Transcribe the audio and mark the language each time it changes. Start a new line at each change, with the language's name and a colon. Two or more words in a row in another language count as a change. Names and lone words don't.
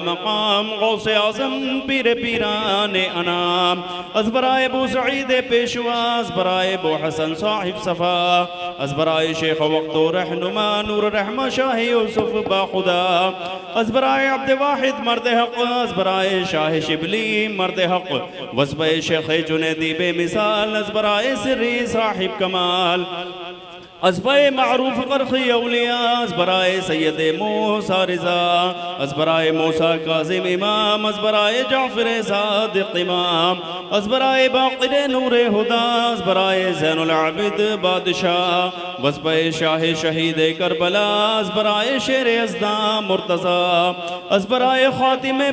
Persian: مقام غوث اعظم پیر پیران انام ازبرائے ابو سعید پیشوا ازبرائے ابو حسن صاحب صفا ازبرائے شیخ وقت و رہنما نور رحمہ شاہ یوسف با خدا ازبرائے عبد واحد مرد حق ازبرائے شاہ شبلی مرد حق وزبہ شیخ جنیدی بے مثال ازبرائے سری صاحب کمال ازبرای معروف کرخی اولیا ازبرای سید موسی رضا ازبرای موسی کاظم امام ازبرای جعفر صادق امام ازبرای باقر نور هدی ازبرای زین العابد بادشاه وزبه شاه شهید کربلا ازبرای شیر یزدان مرتضی ازبرای خاتم